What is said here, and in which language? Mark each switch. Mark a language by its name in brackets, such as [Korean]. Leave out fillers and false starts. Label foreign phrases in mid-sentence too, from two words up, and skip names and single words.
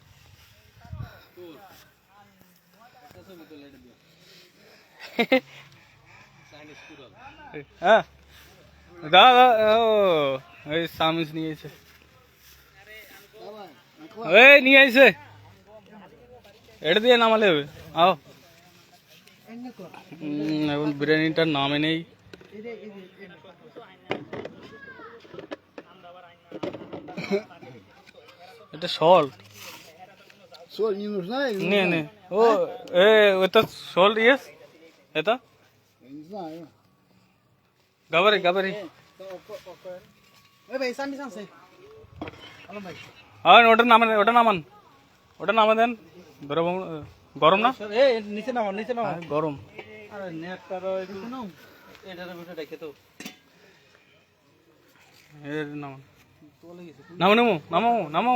[Bangla] হ্যাঁ দাদা, ও এই চামিচ নিয়েছে, এই নিয়ে আইছে, এটা দিয়ে নামালে হবে। আও এখন বিরিয়ানিটার নামে নেই। এটা সল্ট [Russian] Соль не нужна или не нужна? не о это соль есть это Я не знаю. говори говори [Bangla] ওই ভাই সামনে সামনে আলম ভাই আর ওটা নামান, ওটা নামান, ওটা নামা দেন। গরম না? এ নিচে নাও, নিচে নাও। গরম। আরে নেটটারও একটু নাও, এটার ভিতরে রেখে দাও। এর নামান, নামো নামো নামো নামো।